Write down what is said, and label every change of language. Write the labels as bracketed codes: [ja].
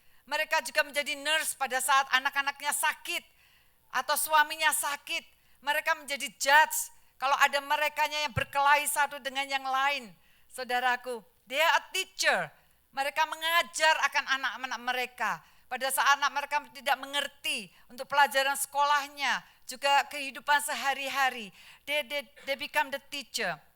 [id] Mereka juga menjadi nurse pada saat anak-anaknya sakit atau suaminya sakit. Mereka menjadi judge kalau ada merekanya yang berkelahi satu dengan yang lain. [en] Saudaraku, they are a teacher. [id] Mereka mengajar akan anak-anak mereka. Pada saat anak mereka tidak mengerti untuk pelajaran sekolahnya, juga kehidupan sehari-hari, [en] they become the teacher.